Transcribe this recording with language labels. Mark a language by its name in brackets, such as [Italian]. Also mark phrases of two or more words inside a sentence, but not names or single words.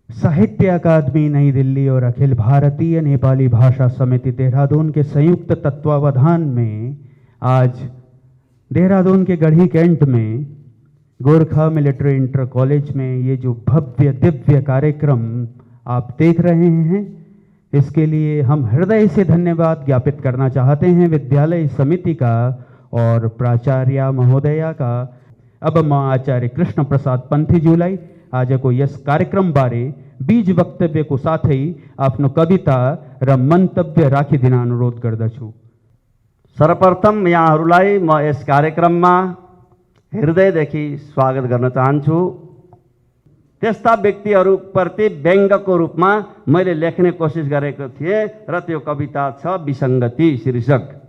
[Hindi] साहित्य अकादमी नई दिल्ली और अखिल भारतीय नेपाली भाषा समिति देहरादून के संयुक्त तत्वावधान में आज देहरादून के गढ़ी कैंट में गोरखा मिलिट्री इंटर कॉलेज में ये जो भव्य दिव्य कार्यक्रम आप देख रहे हैं, इसके लिए हम हृदय से धन्यवाद ज्ञापित करना चाहते हैं विद्यालय समिति का और प्राचार्य महोदया का। [Nepali] अब मां आचार्य कृष्ण प्रसाद पंथीज्यूलाई आज को यस कार्यक्रम बारे बीज वक्तव्य को साथ ही आफ्नो कविता र मन्तव्य राखिदिन अनुरोध गर्दछु। सर्वप्रथम यहाँहरूलाई म यस कार्यक्रममा हृदयदेखि स्वागत गर्न चाहन्छु। त्यस्ता व्यक्तिहरूप्रति व्यङ्गको रूपमा मैले लेख्ने कोसिस गरेको थिएँ र त्यो कविता छ विसङ्गति शीर्षक।